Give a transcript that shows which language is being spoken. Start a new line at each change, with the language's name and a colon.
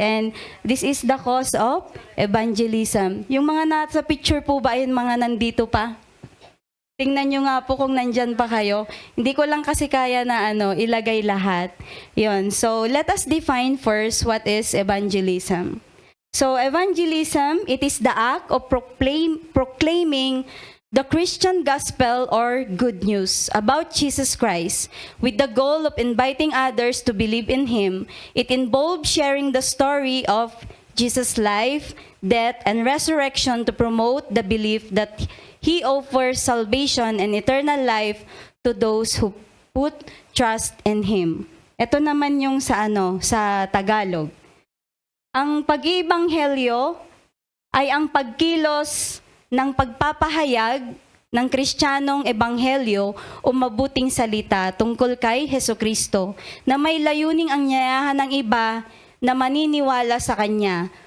English: And this is the cause of evangelism.
Filipino: Yung mga nasa picture po ba ay mga nandito pa? Tingnan nyo nga po kung nandyan pa kayo. Hindi ko lang kasi kaya na ilagay lahat. Yun.
English: So, let us define first what is evangelism. So, evangelism, it is the act of proclaiming the Christian gospel or good news about Jesus Christ with the goal of inviting others to believe in Him. It involves sharing the story of Jesus' life, death, and resurrection to promote the belief that He offers salvation and eternal life to those who put trust in Him.
Filipino: Ito naman yung sa Tagalog. Ang pag-iibanghelyo ay ang pagkilos ng pagpapahayag ng Kristiyanong ebanghelyo o mabuting salita tungkol kay Hesukristo na may layuning anyayahan ng iba na maniniwala sa Kanya.